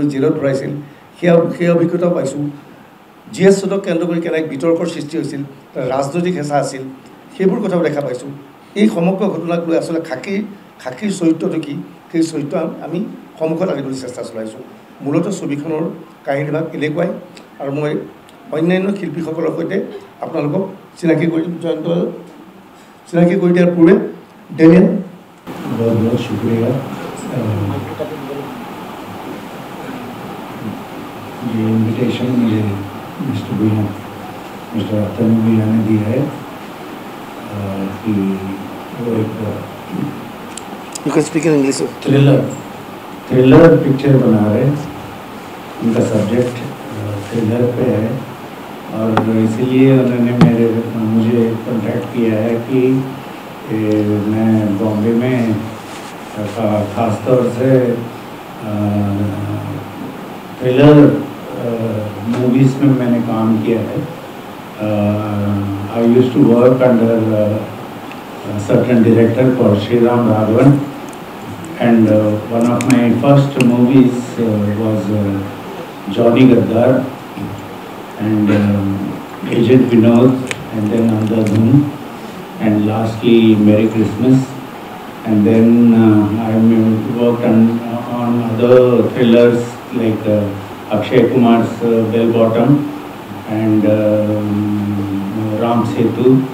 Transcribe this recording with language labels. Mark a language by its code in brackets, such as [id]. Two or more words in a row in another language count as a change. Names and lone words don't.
[as] জেলত ভৰাইছিল সেই অভিজ্ঞতাও পাইছোঁ GS ৰোডক কেন্দ্ৰ কৰি কেনেকৈ বিতৰ্কৰ সৃষ্টি হৈছিল ৰাজনৈতিক হেঁচা আছিল সেইবোৰ কথাও দেখা পাইছোঁ এই সমগ্ৰ ঘটনাক লৈ আচলতে খাকীৰ চৰিত্ৰটো কি সেই চৰিত্ৰ আমি সন্মুখত আনিবলৈ চেষ্টা চলাইছোঁ মূলতঃ ছবিখনৰ কাহিনীভাগ এনেকুৱাই আৰু মই অন্যান্য শিল্পীসকলৰ সৈতে আপোনালোকক চিনাকি কৰি জয়ন্ত চিনাকি কৰি দিয়াৰ পূৰ্বে ডেনিয়েল [hi] बहुत बहुत शुक्रिया ये इनविटेशन मुझे मिस्टर अतनु भैया ने दिया है कि वो एक [en] you can speak in English [hi] थ्रिलर पिक्चर बना रहे हैं उनका सब्जेक्ट थ्रिलर पे है और इसीलिए उन्होंने मुझे कॉन्टैक्ट किया है कि मैं बॉम्बे में ख़ास तौर से थ्रिलर मूवीज़ में मैंने काम किया है [en] I used to work under certain director called Sriram Raghavan and one of my first movies was Johnny Gaddar and Agent Vinod and then Andhadhun and lastly Merry Christmas and then I worked on other thrillers like Akshay Kumar's Bell Bottom and Ram Setu